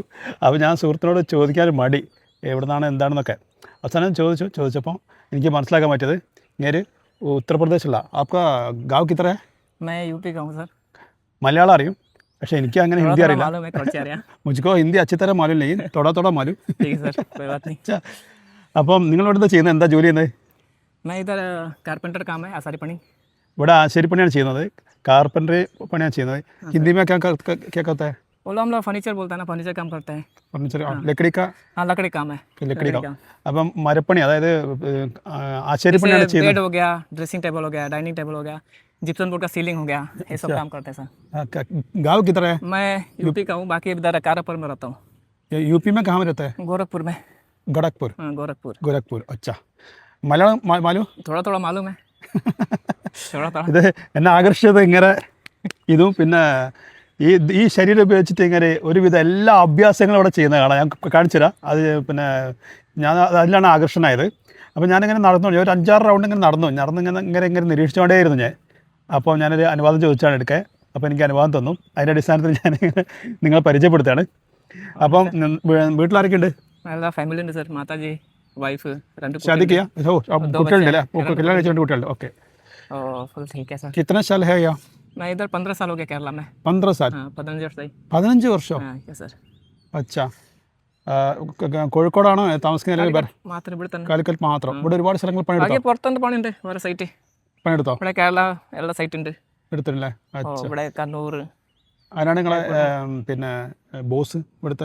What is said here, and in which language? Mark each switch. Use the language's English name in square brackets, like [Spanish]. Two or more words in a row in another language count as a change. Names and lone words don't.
[Malayalam] അപ്പോൾ ഞാൻ സുഹൃത്തിനോട് ചോദിക്കാൻ മടി, എവിടെ നിന്നാണ് എന്താണെന്നൊക്കെ. അവസാനം ചോദിച്ചപ്പോൾ എനിക്ക് മനസ്സിലാക്കാൻ പറ്റിയത് ഇങ്ങനെ ഉത്തർപ്രദേശുള്ള [Hindi] आपका गाँव किधर? [Malayalam] മലയാളം അറിയും, പക്ഷേ എനിക്ക് അങ്ങനെ ഹിന്ദി അറിയില്ല. [Hindi] മുझको ഹിന്ദി अच्छी तरह मालूम नहीं, थोड़ा थोड़ा मालूम. [Malayalam] അപ്പം നിങ്ങളിവിടെ എന്താ ചെയ്യുന്നത്? എന്താ ജോലി ചെയ്യുന്നത്? ഇവിടെ ആശാരിപ്പണിയാണ് ചെയ്യുന്നത്, കാർപ്പൻട്രി പണിയാണ് ചെയ്യുന്നത്. [Hindi] ഹിന്ദി में क्या कहता है? हम लोग फर्नीचर बोलते हैं ना, फर्नीचर काम करते हैं. फर्नीचर लकड़ी का हाँ लकड़ी काम है. लकड़ी का. [Malayalam] അപ്പം മരപ്പണി, അതായത് ആശാരിപ്പണിയാണ് [Hindi] बेड [Malayalam] ചെയ്യുന്നത്. [Hindi] हो गया, [English] dressing table [Hindi] हो गया, [English] dining table [Hindi] हो गया, [English] gypsum board [Hindi] का सीलिंग हो गया, ये सब काम करते हैं सर. गाँव किधर है? मैं यूपी का हूँ, बाकी इधर कारापुर में रहता हूँ. यूपी में कहाँ में रहता है? गोरखपुर में. गोरखपुर. हाँ गोरखपुर. गोरखपुर, अच्छा. मलयालम मालूम? थोड़ा थोड़ा मालूम है. थोड़ा थोड़ा. [Malayalam] ഇത് എന്നെ ആകർഷിച്ചത് ഇങ്ങനെ ഇതും പിന്നെ ഈ ശരീരം ഉപയോഗിച്ചിട്ട് ഇങ്ങനെ ഒരുവിധം എല്ലാ അഭ്യാസങ്ങളും അവിടെ ചെയ്യുന്നത് കാണാം. ഞാൻ കാണിച്ചു തരാം. അത് പിന്നെ ഞാൻ അതിലാണ് ആകർഷണമായത്. അപ്പോൾ ഞാനിങ്ങനെ നടന്നു, ഒരു 5-6 റൗണ്ട് ഇങ്ങനെ ഇങ്ങനെ നിരീക്ഷിച്ചുകൊണ്ടേയിരുന്നു ഞാൻ. അപ്പോൾ ഞാനൊരു അനുവാദം ചോദിച്ചാണ് എടുക്കുക. അപ്പോൾ എനിക്ക് അനുവാദം തന്നു. അതിൻ്റെ അടിസ്ഥാനത്തിൽ ഞാൻ നിങ്ങളെ പരിചയപ്പെടുത്തുകയാണ്. അപ്പം വീട്ടിലാരൊക്കെ ഉണ്ട്? എല്ലാ ഫാമിലി ഉണ്ട് സർ, മാതാജി, വൈഫ്, 2 शादी കുട്ടികളുണ്ടല്ലേ? കല്യാണം കഴിച്ചുകൊണ്ട് കുട്ടികളുണ്ട്. ഓക്കെ. [Hindi] फुल ठीक है सर. कितना साल है या? मैं इधर 15 साल हो गया केरला में. 15 साल? हाँ 15 वर्ष सही. [Malayalam] 15 വർഷം? [Hindi] हाँ yes सर. [Malayalam] അച്ഛാ, കോഴിക്കോടാണോ താമസിക്കുന്നത്? മാത്രം ഇവിടെ തന്നെ. കാലിക്കറ്റ് മാത്രം? ഇവിടെ ഒരുപാട് സ്ഥലങ്ങൾ പണിയെടുത്തോ? പുറത്തുണ്ട് പണിയുണ്ട്, വേറെ സൈറ്റ് പണിയെടുത്തോ? ഇവിടെ കേരള എല്ലാ സൈറ്റ് ഉണ്ട് എടുത്തില്ലേ? അച്ഛാ, ഇവിടെ കണ്ണൂർ. അതിനാണ് നിങ്ങളെ പിന്നെ ബോസ് ഇവിടുത്തെ?